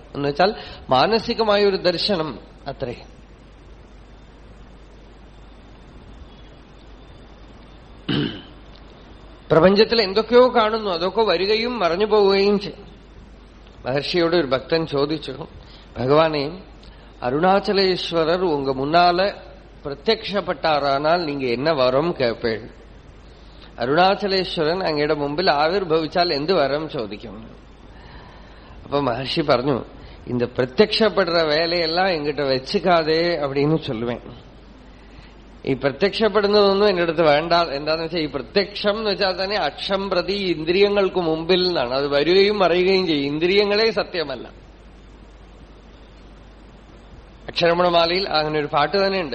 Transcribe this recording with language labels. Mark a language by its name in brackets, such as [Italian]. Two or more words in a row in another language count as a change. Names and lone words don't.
[Malayalam] എന്ന് വെച്ചാൽ മാനസികമായ ഒരു ദർശനം അത്രേ. പ്രപഞ്ചത്തിൽ എന്തൊക്കെയോ കാണുന്നു, അതൊക്കെ വരികയും മറഞ്ഞു പോവുകയും ചെയ്യും. മഹർഷിയോട് ഒരു ഭക്തൻ ചോദിച്ചു, ഭഗവാനെ, [Tamil] அருணாச்சலேஸ்வரர் உங்க முன்னால பிரத்யக்ஷப்பட்டாரானால் நீங்க என்ன வரம் கேட்பேள்? [Malayalam] അരുണാചലേശ്വരൻ അങ്ങയുടെ മുമ്പിൽ ആവിർഭവിച്ചാൽ എന്ത് വരം ചോദിക്കും? [Tamil] அப்ப மகர்ஷி പറഞ്ഞു, இந்த பிரத்யக்ஷப்படுற வேலையெல்லாம் எங்கிட்ட வச்சுக்காதே அப்படின்னு சொல்லுவேன். [Malayalam] ഈ പ്രത്യക്ഷപ്പെടുന്നതൊന്നും എന്റെ അടുത്ത് വേണ്ട. എന്താന്ന് വെച്ചാൽ ഈ പ്രത്യക്ഷം എന്ന് വെച്ചാൽ തന്നെ അക്ഷം പ്രതി ഇന്ദ്രിയങ്ങൾക്ക് മുമ്പിൽ നിന്നാണ്. അത് വരികയും മറിയുകയും ചെയ്യും. ഇന്ദ്രിയങ്ങളെ സത്യമല്ല. അക്ഷരമണമാലയിൽ അങ്ങനെ ഒരു പാട്ട് തന്നെയുണ്ട്.